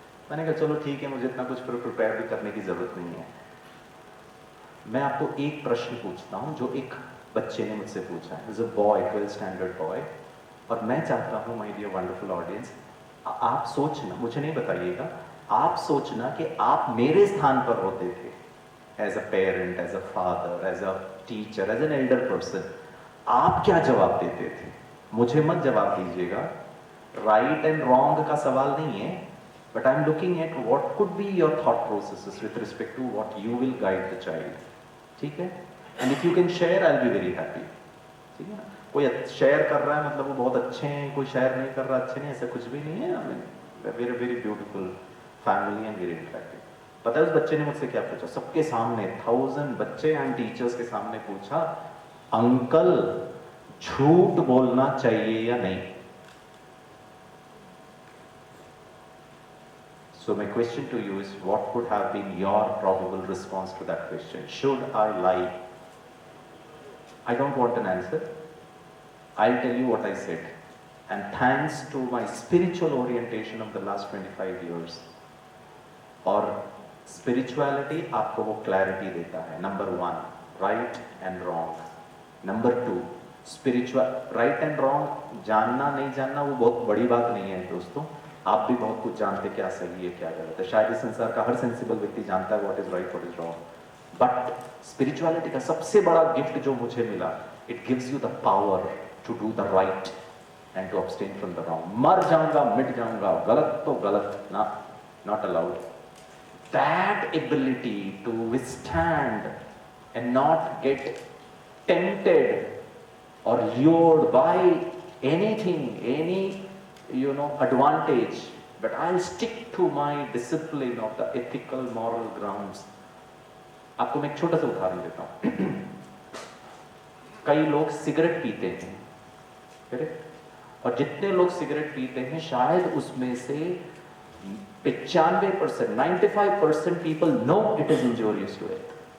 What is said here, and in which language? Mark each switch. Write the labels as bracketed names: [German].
[Hindi] मैंने कहा चलो ठीक है, मुझे इतना कुछ प्रिपेयर भी करने की जरूरत नहीं है। मैं आपको एक प्रश्न पूछता हूं जो एक बच्चे ने मुझसे पूछा है, [English] is a boy, 12th standard boy, [Hindi] और मैं चाहता हूं [English] my dear wonderful audience, [Hindi] आप सोचना, मुझे नहीं बताइएगा, आप सोचना कि आप मेरे स्थान पर होते थे, [English] as a parent, as a father, as a teacher, as an elder person, [Hindi] आप क्या जवाब देते थे? मुझे मत जवाब दीजिएगा, राइट एंड रॉन्ग का सवाल नहीं है, [English] but I'm looking at what could be your thought processes with respect to what you will guide the child. [Hindi] ठीक है? [English] And if you can share, I'll be very happy. [Hindi] ठीक है ना? कोई शेयर कर रहा है मतलब वो बहुत अच्छे हैं, कोई शेयर नहीं कर रहा अच्छे नहीं, ऐसा कुछ भी नहीं है। [English] I mean, we're a very beautiful family and very interactive. [Hindi] पता है उस बच्चे ने मुझसे क्या पूछा? सबके सामने 1000 बच्चे एंड टीचर्स के सामने पूछा, अंकल झूठ बोलना चाहिए या नहीं? [English] So my question to you is, what would have been your probable response to that question? Should I lie? I don't want an answer. I'll tell you what I said. And thanks to my spiritual orientation of the last 25 years, [Hindi] और spirituality आपको वो clarity देता है. [English] Number 1, right and wrong. Number 2, spiritual, right and wrong [Hindi] जानना नहीं जानना वो बहुत बड़ी बात नहीं है दोस्तों। आप भी बहुत कुछ जानते क्या सही है क्या गलत है, शायद इस संसार का हर सेंसिबल व्यक्ति जानता है [English] What is right what is wrong. But spirituality [Hindi] का सबसे बड़ा गिफ्ट जो मुझे मिला, [English] It gives you the power to do the right and to abstain from the wrong. [Hindi] मर जाऊंगा मिट जाऊंगा, गलत तो गलत ना, [English] Not allowed. That ability to withstand and not get tempted और lured by anything, any advantage, but I'll stick to my discipline of the ethical moral grounds. [Hindi] आपको मैं एक छोटा सा उदाहरण देता हूं। कई लोग सिगरेट पीते हैं, करेक्ट? और जितने लोग सिगरेट पीते हैं शायद उसमें से 95%, 95% [English] People know it is injurious to health.